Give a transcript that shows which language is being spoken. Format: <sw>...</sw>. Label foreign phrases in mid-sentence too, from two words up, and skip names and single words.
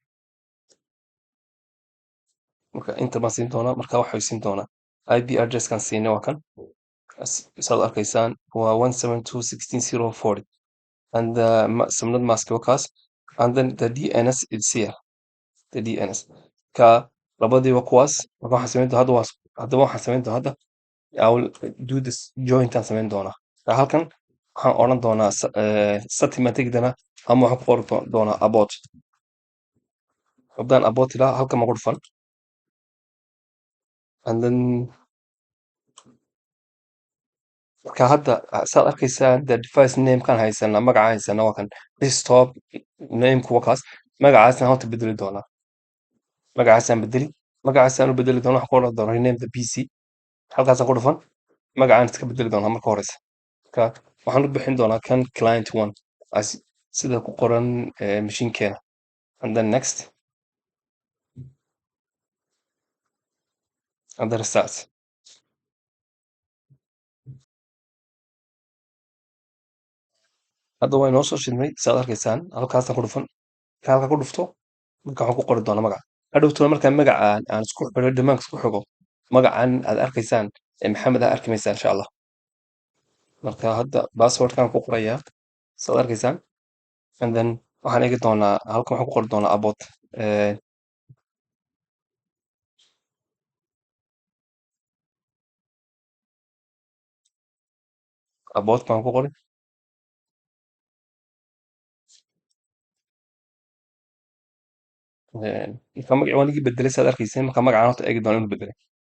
<so>marka inta baan siin doonaa, marka waxay siin doonaa</so> <en>ip addresskan</en> <so>siinay waa kan saad arkaysaan waa 172.16.0.40</so> <en>and the subnet mask</en> <so>waa kaas</so> <en>and then the dns is here, the dns</en> <so>ka labadiiba kuwaas. marka waxaan samayn doonaa hadda haddaba waxaan samayn doonaa hadda</so> <en>I will do this joint</en> <so>aan samayn doonaa. halkan waxaan odhan doonaa setting ama waxaan ku qori doonaa about. haddaan about ilaa halkan ma ku dhufan</so> <en>and then</en> <so>marka hadda saad arkaysaan</so> <en>the device namekan</en> <so>haysanaa, magaca haysanaa waa kan</so> <en>desktop name</en> <so>kuwa kaas. magacaasna horta bedeli doonaa, magacaasaan u bedeli doonaa. waxaan ku odhan doonaa</so> <en>rename the pc,</en> <so>halkaasaan ku dhufan magacaan iska bedeli doonaa marka horeysa. marka waxaan u bixin doonaa kan</so> <en>client one</en> <so>sida ku qoran mashiinkeena</so> <en>and then next and then restart.</en> <so>hadda waa inoo soo shidmay saad arkaysaan, halkaasaan ku dhufan. marka halka ku dhufto marka waxaan ku qori doonaa magaca. hadhowtuna markaa magaca aan isku xidho dhamaanka isku xigo magacan aad arkaysaan maxamed aa arki maysaa</so> <ar>insha allah.</ar> <so>marka hadda passwordkaan ku qorayaa saad arkaysaan</so> <en>and then</en> <so>waxaan eegi doonaa halkan waxaan ku qori doonaa about baan ku qori. marka magaci waan igi bedelay saad arkaysaan, marka magacaan horta eegi doona inuu bedelay.</so>